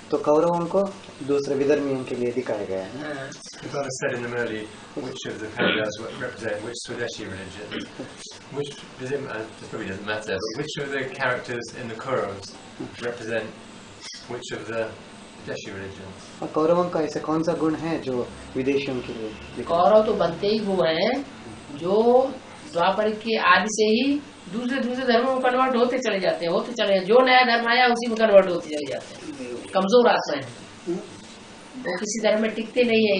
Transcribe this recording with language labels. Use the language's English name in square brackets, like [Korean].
[Hindi] तो कौरवों को दूसरे विधर्मियों के लिए दिखाया गया है. [English] The Baba said in them early which of the Pandavas represent which Swadeshi religion. Which does it? This probably doesn't matter. But which of the characters in the Kauravas represent which of the Videshi religions? [Hindi] और कौरवों का ऐसे कौन सा गुण है जो विदेशियों के लिए दिखाया? कौरव तो बनते ही वो हैं जो द्वापर के आदि से ही दूसरे धर्मों में कन्वर्ट होते चले जाते हैं, जो नया धर्म आया उसी में कन्वर्ट होते चले जाते हैं. कमजोर आत्मा है, वो किसी धर्म में टिकते नहीं है.